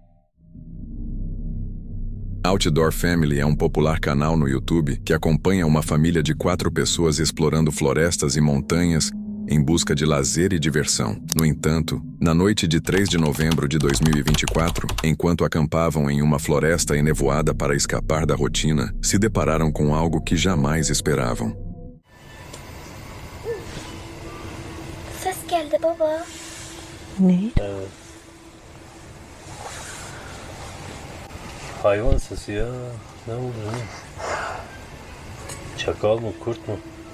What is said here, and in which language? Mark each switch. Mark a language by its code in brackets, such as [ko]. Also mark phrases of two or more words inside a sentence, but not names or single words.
[pt] Outdoor Family é um popular canal no YouTube que acompanha uma família de 4 pessoas explorando florestas e montanhas em busca de lazer e diversão. No entanto, na noite de 3 de novembro de 2024, enquanto acampavam em uma floresta enevoada para escapar da rotina, se depararam com algo que jamais esperavam. [tr] Ses geldi baba. Ne? Hayvan sesi ya. Ne oldu ne? Çakal mı, kurt mu?